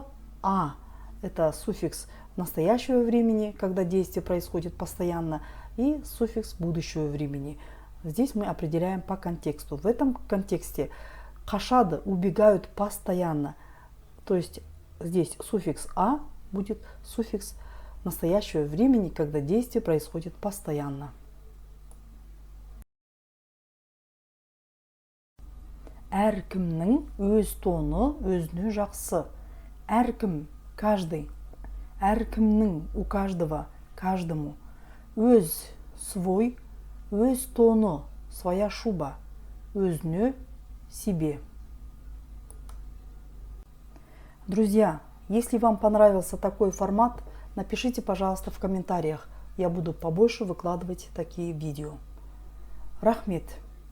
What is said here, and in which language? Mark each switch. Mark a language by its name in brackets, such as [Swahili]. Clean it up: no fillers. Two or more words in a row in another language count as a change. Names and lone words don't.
[Russian] А – это суффикс настоящего времени, когда действие происходит постоянно, и суффикс будущего времени. Здесь мы определяем по контексту. В этом контексте қашады – убегают постоянно. То есть здесь суффикс «а» будет суффикс настоящего времени, когда действие происходит постоянно. [Kazakh] Әркімнің өз тоны өзіне жақсы. Әркім – каждый. Әркімнің – [Russian] у каждого, каждому. [Kazakh] Өз – свой. Өз тоны – [Russian] своя шуба. [Kazakh] Өзіне – [Russian] себе. Друзья, если вам понравился такой формат, напишите, пожалуйста, в комментариях. Я буду побольше выкладывать такие видео. [Kazakh] Рахмет!